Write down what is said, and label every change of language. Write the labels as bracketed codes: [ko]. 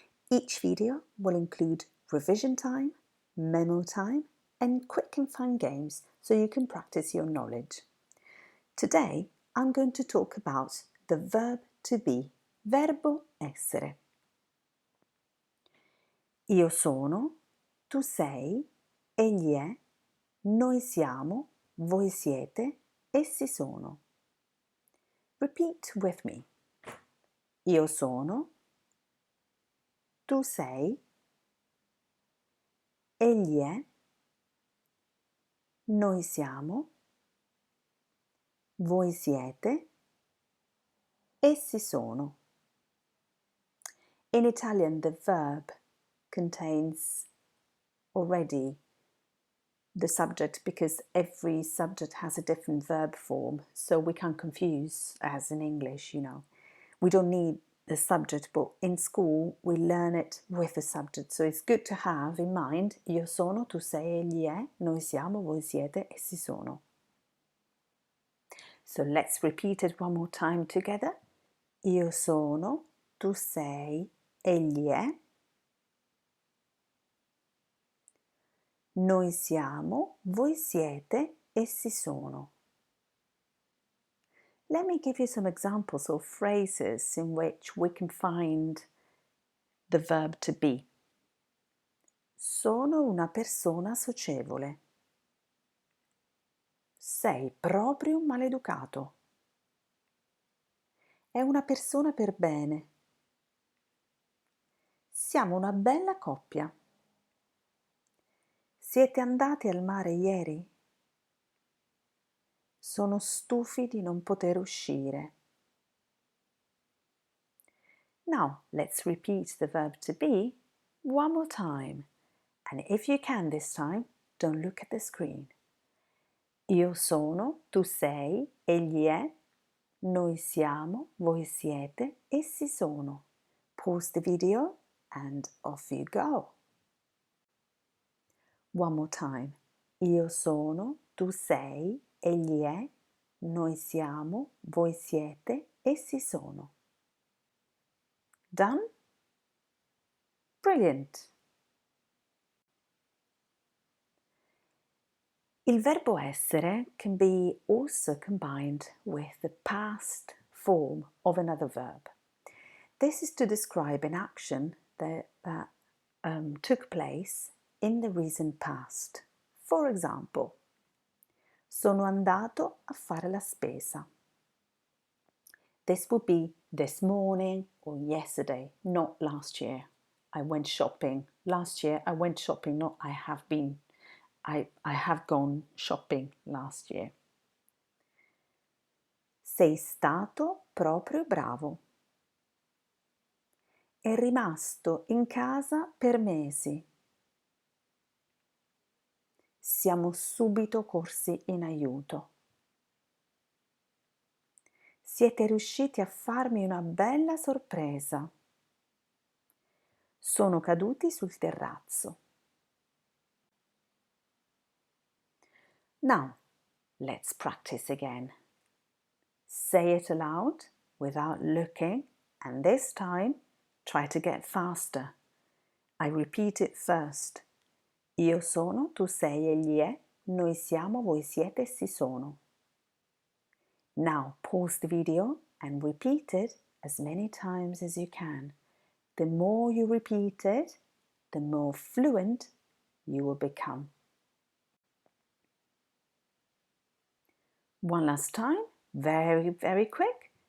[en] Each video will include revision time, memo time, and quick and fun games so you can practice your knowledge. Today, I'm going to talk about the verb to be, [it] verbo essere. Io sono, tu sei, egli è, noi siamo, voi siete, essi sono. [en] Repeat with me. [it] Io sono, tu sei, egli è, noi siamo, voi siete, essi sono. [en] In Italian, the verb contains already the subject because every subject has a different verb form, so we can't confuse as in English, you know. We don't need the subject, but in school we learn it with the subject, so it's good to have in mind [it] io sono, tu sei, egli è, noi siamo, voi siete, essi sono. [en] So let's repeat it one more time together. Io sono, tu sei, egli è, noi siamo, voi siete, essi sono. Let me give you some examples of phrases in which we can find the verb to be. [it] Sono una persona socievole. Sei proprio un maleducato. È una persona per bene. Siamo una bella coppia. Siete andati al mare ieri? Sono stufi di non poter uscire. [en] Now, let's repeat the verb to be one more time. And if you can this time, don't look at the screen. [it] Io sono, tu sei, egli è, noi siamo, voi siete, essi sono. [en] Pause the video and off you go. One more time. [it] Io sono, tu sei, egli è, noi siamo, voi siete, essi sono. [en] Done? Brilliant! [it] Il verbo essere [en] can be also combined with the past form of another verb. This is to describe an action that took place in the recent past. For example, [it] sono andato a fare la spesa. [en] This would be this morning or yesterday, not last year. I went shopping. Last year I went shopping, not I have been. I have gone shopping last year. [it] Sei stato proprio bravo. È rimasto in casa per mesi. Siamo subito corsi in aiuto. Siete riusciti a farmi una bella sorpresa. Sono caduti sul terrazzo. [en] Now, let's practice again. Say it aloud without looking, and this time try to get faster. I repeat it first. [it] Io sono, tu sei, egli è, noi siamo, voi siete, essi sono. [en] Now pause the video and repeat it as many times as you can. The more you repeat it, the more fluent you will become. One last time, very, very quick.